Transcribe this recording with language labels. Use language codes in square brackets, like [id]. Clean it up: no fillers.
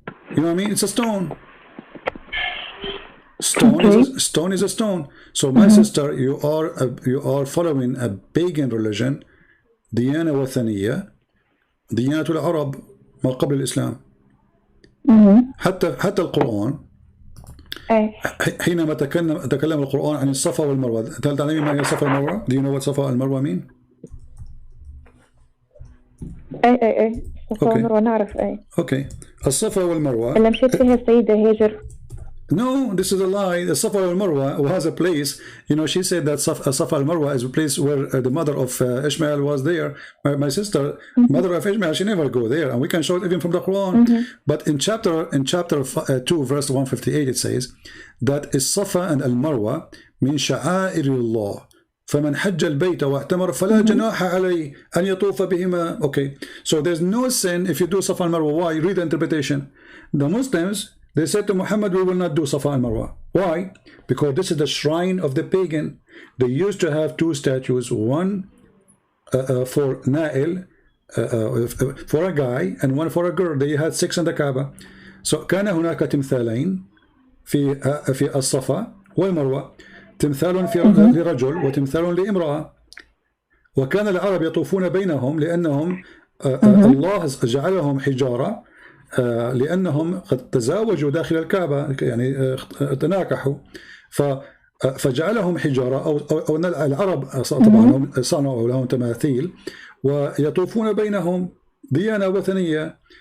[en] You know what I mean? It's a stone. Stone is a stone. So my sister, you are following a pagan religion, [ar] ديانة وثنية, ديانة العرب ما قبل الإسلام. حتى القرآن حينما تكلم القرآن عن الصفا والمروة. هل تعلمين ما هي الصفا والمروة? [en] Do you know what صفا والمروة mean? [ar] اي الصفا والمروة نعرف. اوكي. الصفا والمروة اللي مشيت فيها السيدة هاجر. [en] No, this is a lie. The Safa al-Marwa was a place, you know, she said that Safa al-Marwa is a place where the mother of Ishmael was there. My sister, mother of Ishmael, she never go there, and we can show it even from the Quran. But in chapter 2, verse 158, it says that Safa and al-Marwa [ar] min sha'air Allah. فمن حج البيت واعتمر فلا جناح عليه أن يطوف بهما. [en] Okay, so there's no sin if you do Safa al-Marwa. Why? Read the interpretation. The Muslims, they said to Muhammad, we will not do Safa and Marwa. Why? Because this is the shrine of the pagan. They used to have two statues, one for Na'il, for a guy, and one for a girl. They had 6 in the Kaaba. [ar] So كان هناك تمثالين في الصفا والمروة، تمثال لرجل وتمثال لامرأة. وكان العرب يطوفون بينهم لأنهم الله جعلهم حجارة، لأنهم قد تزاوجوا داخل الكعبة، يعني تناكحوا، فجعلهم حجارة أو العرب طبعا صنعوا لهم تماثيل ويطوفون بينهم، ديانة وثنية.